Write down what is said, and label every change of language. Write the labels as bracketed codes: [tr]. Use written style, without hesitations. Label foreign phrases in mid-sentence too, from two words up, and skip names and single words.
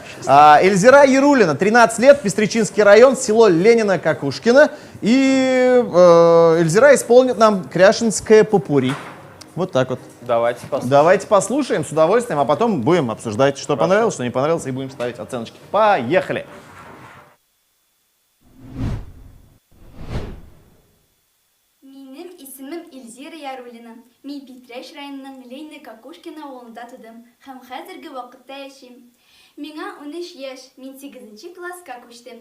[ru] Эльзира Ярулина, 13 лет, Пестричинский район, село Ленина-Какушкино. И Эльзира исполнит нам кряшинское попурри. Вот так вот. Давайте посмотрим. Давайте послушаем с удовольствием, а потом будем обсуждать, что понравилось, что не понравилось, и будем ставить оценочки. Поехали! [tt] Минем исемем Эльзира Ярулина. Мин Петряш районының Лейна Какушкина авылында тудым һәм хәзерге вакытта яшим. Миңа 13 яшь, мин 8 класска күчтем.